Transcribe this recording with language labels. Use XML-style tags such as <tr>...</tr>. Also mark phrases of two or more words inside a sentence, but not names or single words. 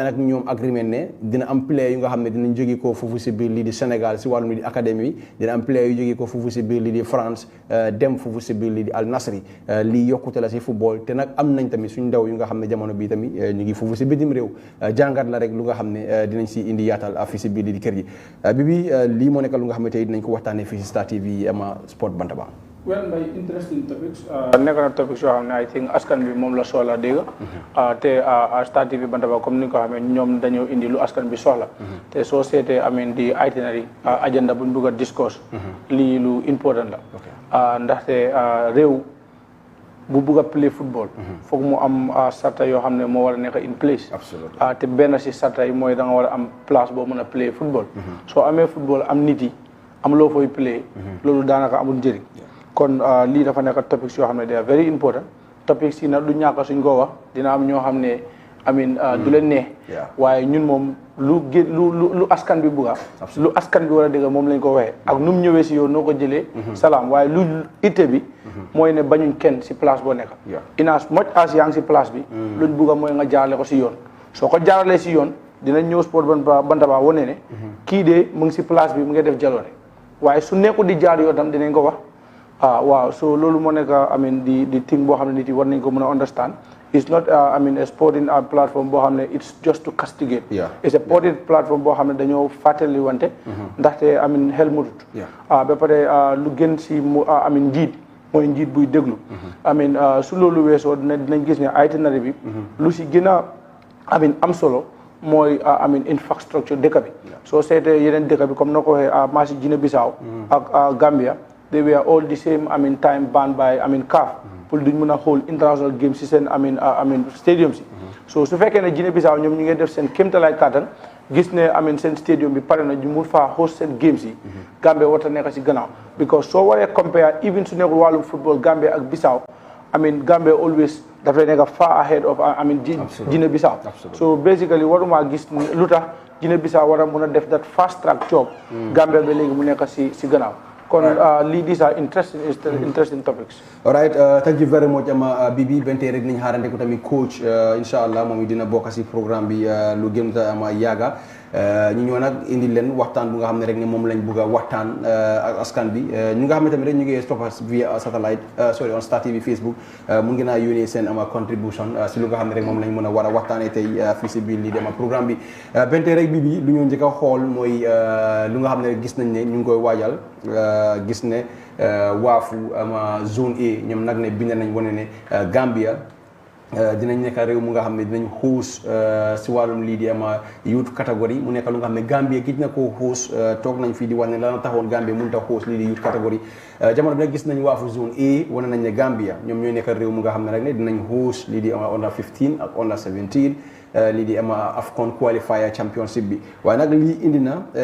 <wo>ak ñoom agreement ne dina am player yu nga xam ne dinañ jóge ko foofu si biir lii di Sénégal si wàllum lii di académie bi dina am player yu jóge ko foofu si biir lii di France dem foofu si biir lii di Al Nassr lii yokkute la si football te nag am nañ tamit suñ ndaw yu nga xam ne jamono bi tamit ñu ngi foofu si bitim réew jàngat la rek lu nga xam ne dinañ si indi yaatal fii si biir lii di kër gi bi lii moo nekk lu nga xam ne tey dinañ ko waxtaanee fii si Star TV ama Sport Bantaba</wo> <en>well by interesting topics</en> <wo>nekk na topics yoo xam ne</wo> <en>I think</en> <wo>askan bi moom la soxla dégg te Star TV Bantaba comme ni nga ko xamee ñoom dañoo indi lu askan bi soxla te soo seetee ameen di</wo> <en>itinerary agenda</en> <wo>buñ bëgg a discourse lii lu important la ndaxte réew bu bëgg a</wo> <en>play football</en> <wo>foog mu am sarta yoo xam ne moo war a nekk</wo> <en>in place</en> <wo>te benn si sarta yi mooy da nga war a am place boo mën a</wo> <en>play football</en> <wo>soo amee football am nit yi am loo fooy play loolu daanaka amul njëriñ kon lii dafa nekk topics yoo xam ne</wo> <en>they are very important topics</en> <wo>yi nag du ñàkk suñ ko wax dina am ñoo xam ne amin du leen neex waaye ñun moom lu askan bi bugga lu askan bi war a dégg moom lañ ko waxee ak nu mu ñëwee si yow noo ko jëlee salaam waaye lu itte bi mooy ne bañuñ kenn si place boo nekk</wo> <en>in as much as</en> <wo>yaa ngi si place bi luñ bugga mooy nga jaarale ko si yoon soo ko jaaralee si yoon dinañ ñëw sport Bantaba wane ne kii de mu ngi si place bi mu ngi def jaloore waaye su nekkul di jaar yoon tam dinañ ko wax waaw so loolu moo nekk amin di thing boo xam ne nit yi war nañ ko mën a</wo> <en>understand it's not a sporting platform</en> <wo>boo xam ne</wo> <en>it's just to castigate it's a sporting platform</en> <wo>boo xam ne dañoo fàttali wante ndaxte amin xel mutut ba pare lu gën si amin njiit mooy njiit buy déglu amin su loolu weesoo dinañ gis ne itinéraire bi lu si gën a amin am solo mooy amin infrastructure dëkk bi soo seetee yeneen dëkk bi comme na ko waxee maa si Guinée Bissau ak Gambia</wo> <en>they were all the same time banned by CAF</en> <wo>pour duñ mën a</wo> <en>hold international games</en> <wo>si seen stadium si so su fekkee ne Guinée Bissau ñoom ñu ngi def seen kéemtalaay kàttan gis ne seen stadium bi pare na ñu mun faa host seen games yi Gambia warta nekk si gannaaw because soo waree</wo> <en>compare even</en> <wo>su nekkul wàllum football Gambia ak Bissau Gambia always dafay nekk</wo> <en>far ahead of Guinea Bissau so basically</en> <wo>waruma gis lu tax Guinea Bissau war a mun a def</wo> <en>that fast track job</en> <wo>Gambia ba léegi mu nekk si gannaaw kon</wo> <en>these are interesting topics. All right, thank you very much</en> <wo>Bibi bente rek nañ xaarante ko tamit coach inshallah moom dina bokk ci programme bi lu gën ta ama yaaga ñu ñëw nag indi leen waxtaan bu nga xam ne rek ne moom lañ bëgg a waxtaan ak askan bi ñu nga xam ne tamit rek ñu ngi</wo> <en>stop via satellite sorry on Star TV Facebook</en> <wo>mun ngeen a yónnee seen ama contribution si lu nga xam ne rek moom lañ mën a war a waxtaanee tey fii si biir lii dama programme bi bente rek Bibi lu ñu njëkk a xool mooy lu nga xam ne gis nañ ne ñu ngi koy waajal gis ne waafu ama zone A ñoom nag ne bind nañ wane ne Gambia dinañ nekk réew mu nga xam ne dinañ xuus si wàllum lii di ama youth catégorie mu nekk lu nga xam ne Gambia gis na koo xuus toog nañ fii di wax ne la taxoon Gambia mënut a xuus lii di youth catégorie jamono bi nag gis nañ waafu zone A wane nañ ne Gambia ñoom ñooy nekk réew mu nga xam ne rek ne dinañ xuus lii di ama under 15 ak under 17 lii di ama AFCON</wo> <en>qualifier championship</en> <wo>bi waaye nag lii indi na</wo>